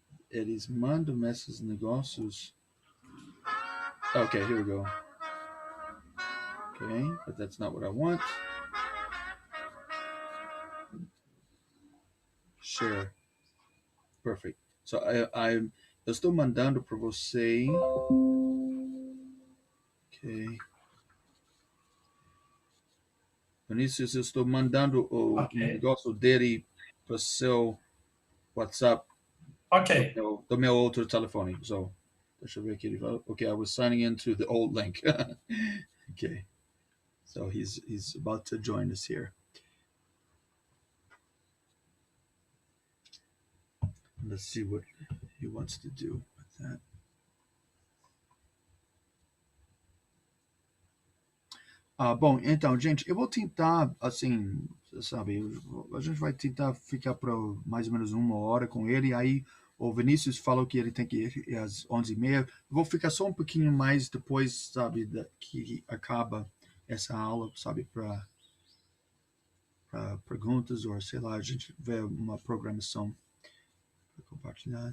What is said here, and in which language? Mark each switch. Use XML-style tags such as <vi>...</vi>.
<pt>Eles mandam esses negócios.</pt> <en>Okay, here we go. Okay, but that's not what I want. Share. Perfect.</en> <pt>So eu estou mandando para você. Ok. Vinícius, eu estou mandando o negócio dele para o seu WhatsApp Ok. do meu outro telefone. So, deixa eu ver aqui.</pt> <en>Okay, I was signing in through the old link. Okay. So he's about to join us here. Let's see what he wants to do with that.</en> <pt>Bom, então, gente, eu vou tentar, assim, sabe, a gente vai tentar ficar por mais ou menos 1 hora com ele. Aí o Vinícius falou que ele tem que ir às 11h30. Vou ficar só um pouquinho mais depois, sabe, que acaba essa aula, sabe, para perguntas ou sei lá, a gente vê uma programação para compartilhar.</pt>